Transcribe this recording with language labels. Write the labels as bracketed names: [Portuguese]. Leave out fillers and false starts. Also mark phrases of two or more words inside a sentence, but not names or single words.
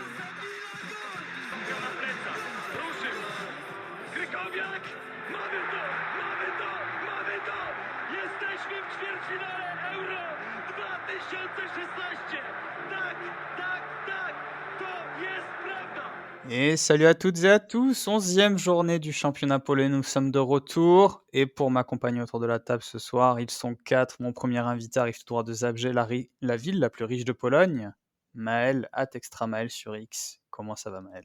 [Polish] Na plecach, ruszył, Krykowiak, mamy to, mamy to, mamy to! Jesteśmy w ćwierćfinale Euro 2016! Tak, tak, tak, to jest prawda! [French] Et salut à toutes et à tous, 11e journée du championnat polonais, nous sommes de retour. Et pour m'accompagner autour de la table ce soir, ils sont 4. Mon premier invité arrive tout droit de Zabrze, la ville la plus riche de Pologne. Maël, @extra Maël sur X. Comment ça va Maël?